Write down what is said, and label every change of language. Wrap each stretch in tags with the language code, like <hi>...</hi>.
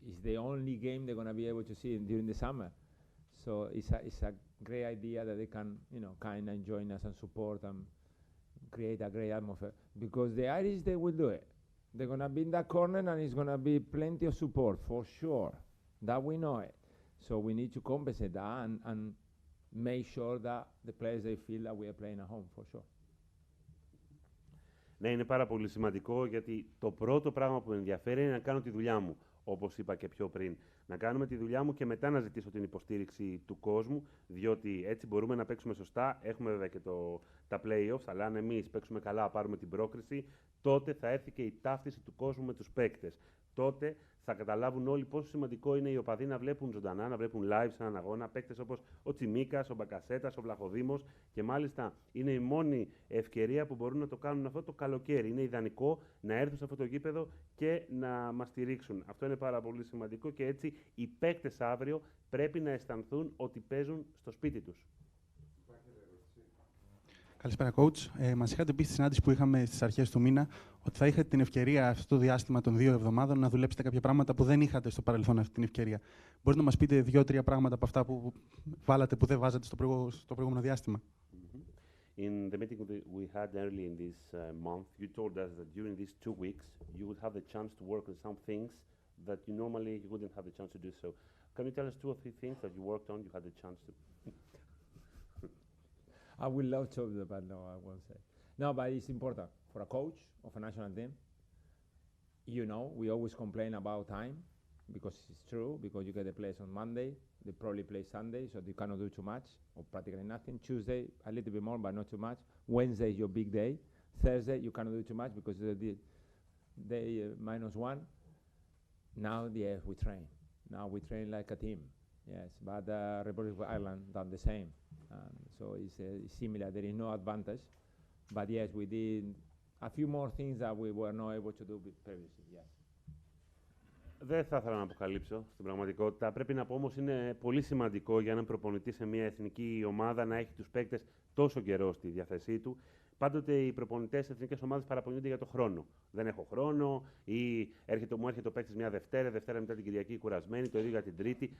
<en>It's the only game they're going to be able to see during the summer. So it's a great idea that they can, you know, kind of join us and support and create a great atmosphere. Because the Irish, they will do it. They're going to be in that corner and it's going to be plenty of support, for sure. That we know it. So we need to compensate that and make sure that the players, they feel that we are playing at home, for sure.</en> <el>Ναι, είναι πάρα πολύ σημαντικό, γιατί το πρώτο πράγμα που με ενδιαφέρει είναι να κάνω τη δουλειά μου, όπως είπα και πιο πριν. Να κάνουμε τη δουλειά μου και μετά να ζητήσω την υποστήριξη του κόσμου, διότι έτσι μπορούμε να παίξουμε σωστά. Έχουμε βέβαια και τα play-offs, αλλά αν εμείς παίξουμε καλά, πάρουμε την πρόκριση, τότε θα έρθει και η ταύτιση του κόσμου με τους παίκτες. Τότε θα καταλάβουν όλοι πόσο σημαντικό είναι οι οπαδοί να βλέπουν ζωντανά, να βλέπουν live σε έναν αγώνα παίκτες όπως ο Τσιμίκας, ο Μπακασέτας, ο Βλαχοδήμος, και μάλιστα είναι η μόνη ευκαιρία που μπορούν να το κάνουν αυτό το καλοκαίρι. Είναι ιδανικό να έρθουν σε αυτό το γήπεδο και να μας στηρίξουν. Αυτό είναι πάρα πολύ σημαντικό και έτσι οι παίκτες αύριο πρέπει να αισθανθούν ότι παίζουν στο σπίτι τους. Καλησπέρα, coach. Μας είχατε πει στη συνάντηση που είχαμε στις αρχές του μήνα ότι θα είχατε την ευκαιρία αυτό το διάστημα των 2 εβδομάδων να δουλέψετε κάποια πράγματα που δεν είχατε στο παρελθόν αυτή την ευκαιρία. Μπορείτε να μας πείτε 2-3 πράγματα από αυτά που βάλατε που δεν βάζατε στο προηγούμενο διάστημα?</el> <en>In the meeting we had early in this month, you told us that during these 2 weeks you would have the chance to work on some things that you normally you wouldn't have the chance to do so. Can you tell us 2 or 3 things that you worked on, you had the chance to? I would love to, but no, I won't say. No, but it's important for a coach of a national team. You know, we always complain about time, because it's true, because you get the players on Monday, they probably play Sunday, so you cannot do too much, or practically nothing. Tuesday, a little bit more, but not too much. Wednesday is your big day. Thursday, you cannot do too much, because the day -1. Now, yes, we train. Now we train like a team. Yes, but Republic of Ireland done the same. So it's similar. There is no advantage. But yes, we did a few more things that we were not able to do previously. Yes.</en> <el>Δεν θα ήθελα να αποκαλύψω στην πραγματικότητα. Πρέπει να πω όμως είναι πολύ σημαντικό για έναν προπονητή σε μια εθνική ομάδα να έχει τους παίκτες τόσο καιρό στη διάθεσή του. Πάντοτε οι προπονητές στις εθνικές ομάδες παραπονιούνται για το χρόνο. Δεν έχω χρόνο, ή μου έρχεται ο παίκτης μια Δευτέρα μετά την Κυριακή κουρασμένη, το ίδιο για την Τρίτη.</el>